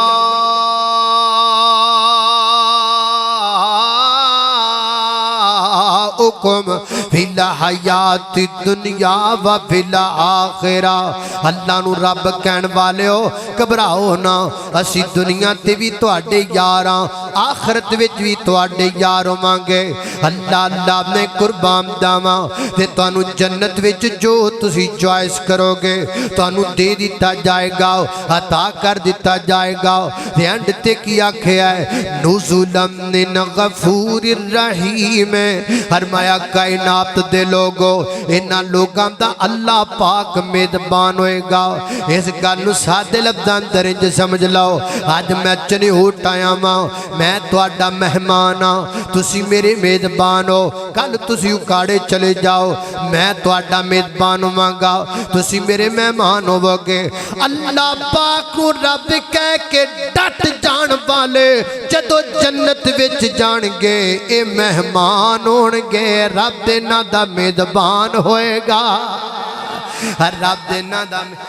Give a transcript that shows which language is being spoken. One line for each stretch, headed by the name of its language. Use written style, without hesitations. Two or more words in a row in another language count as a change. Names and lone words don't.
Arabic: فی الحیات الدنیا و فی الآخرہ
Punjabi: اللہ نو رب کہن والے ہو گھبراؤ نا اسی دنیا تے بھی تواڈے یاراں آخرت وچ بھی تواڈے یار ہوواںگے اللہ نے قربان جاواں تے تانوں جنت وچ جو تسی چوائس کرو گے تانوں دے دتا جائے گا عطا کر دتا جائے گا تے اینڈ تے کی آکھیا ہے
Arabic: نزلا من غفور الرحیم
Punjabi: فرمایا کائنات دے لوگو انہاں لوگاں دا اللہ پاک میزبان ہوئے گا اس گل سادے لفظاں درج سمجھ لو آج میں چنی ہوٹ آیا ماں میں تواڈا مہمان ہاں تسی میرے میزبان ہو کل تسی اکاڑے چلے جاؤ میں تواڈا میزبان ہوواں گا تسی میرے مہمان ہوو گے اللہ پاک کو رب کہہ کے ڈٹ جان والے جدو جنت وچ جان گے اے مہمان ہون گے رب دے نا دا میزبان ہوئے گا رب دے نا دا